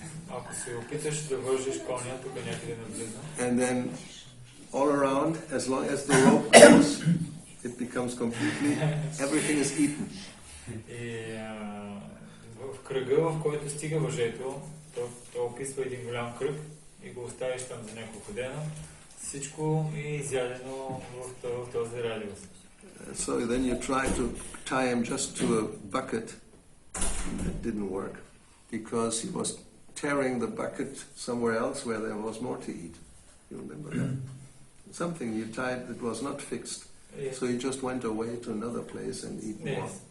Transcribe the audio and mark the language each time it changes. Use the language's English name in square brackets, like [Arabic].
[Bulgarian] Ако се опиташ да вържиш коня, тук някъде наблизо. [English] And then all around, as long as the rope goes, it becomes completely, everything is eaten. [Bulgarian] И в кръга, в който стига въжето, то описва един голям кръг и го оставиш там за няколко дена, всичко е изядено в този радиус. [English] So then you try to tie him just to a bucket. It didn't work because he was tearing the bucket somewhere else where there was more to eat. You remember that? Something you tied that was not fixed. Yes. So he just went away to another place and eat more.